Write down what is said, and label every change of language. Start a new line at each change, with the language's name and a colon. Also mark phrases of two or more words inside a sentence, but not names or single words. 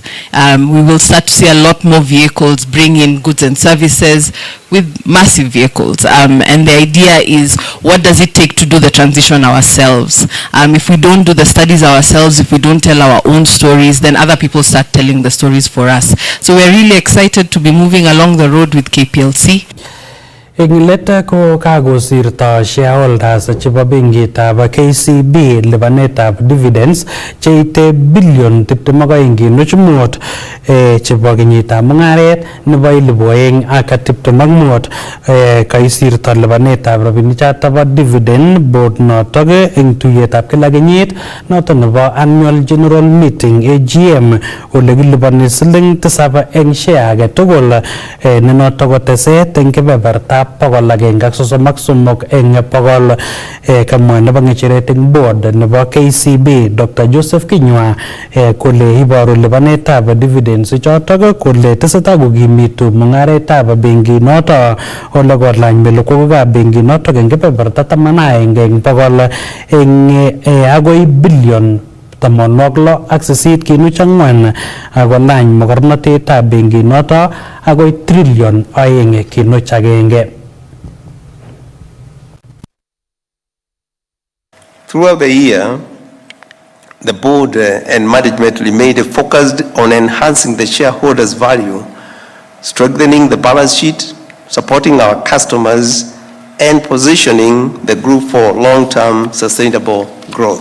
English: We will start to see a lot more vehicles bring in goods and services with massive vehicles. And the idea is, what does it take to do the transition ourselves? If we don't do the studies ourselves, if we don't tell our own stories, then other people start telling the stories for us. So we're really excited to be moving along the road with KPLC.
Kalenjin: Eng leta ko kagosirto shareholders chebo benkitab KCB lipanetab dividends cheite billion 22.5 chebo kenyitab mungaret nebo 2025 kaisirto lipanetab rabinichato bo
English: dividend board
Kalenjin: notok eng tuyetab kila kenyit noto nebo
English: annual general meeting AGM
Kalenjin: ole kilipani siling 7 eng share age tugul ne notok koteset eng kebebertab 133 eng pokol kamwa nebo ngecheret eng board nebo KCB Dr. Joseph Kinyua kole iboru lipanetab dividends chotok kole tesetai kokimitu mungaretab benki noto ole kolany melekokab benki notok eng kebeberta 11 eng pokol eng agoi billion 68.4 akolany mokornotetab benki noto agoi trillion 2.1.
English: Throughout the year, the board and management remained focused on enhancing the shareholders' value, strengthening the balance sheet, supporting our customers, and positioning the group for long-term sustainable growth.